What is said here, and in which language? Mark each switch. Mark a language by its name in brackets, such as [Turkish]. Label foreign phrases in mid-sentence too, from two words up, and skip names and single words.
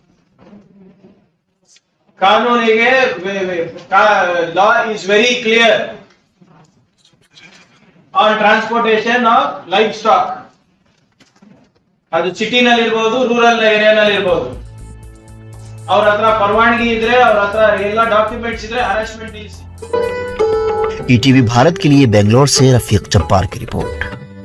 [English] ಕಾನೂನಿಗೆ law is very clear on transportation of life stock. [Kannada] ಅದು ಸಿಟಿನಲ್ಲಿ ಇರ್ಬೋದು, [English] rural areanalli [Kannada] ಇರ್ಬೋದು. ಅವ್ರ ಹತ್ರ ಪರವಾನಗಿ ಇದ್ರೆ, ಅವ್ರ ಹತ್ರ ಎಲ್ಲ ಡಾಕ್ಯುಮೆಂಟ್ಸ್ ಇದ್ರೆ ಹರಾಸ್ಮೆಂಟ್ ನಿಲ್ಲಿಸಿ। [Hindi] ETV भारत के लिए बेंगलोर से रफीक जब्बार की रिपोर्ट।